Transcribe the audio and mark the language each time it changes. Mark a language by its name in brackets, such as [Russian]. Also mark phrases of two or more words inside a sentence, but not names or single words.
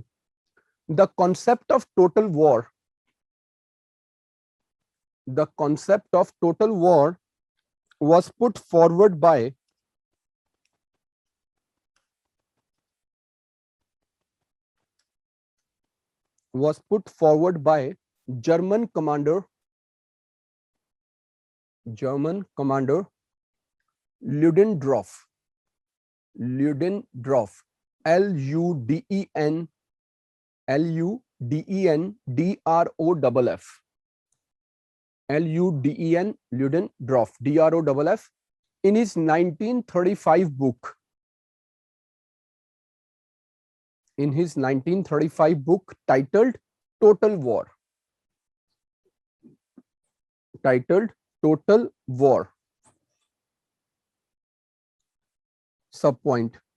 [English] The concept of total war. The concept of total war was put forward by German commander Ludendorff. Ludendorff. Ludendorff. Ludendorff. DROFF. In his 1935 book. In his 1935 book titled Total War. Titled Total War. Subpoint.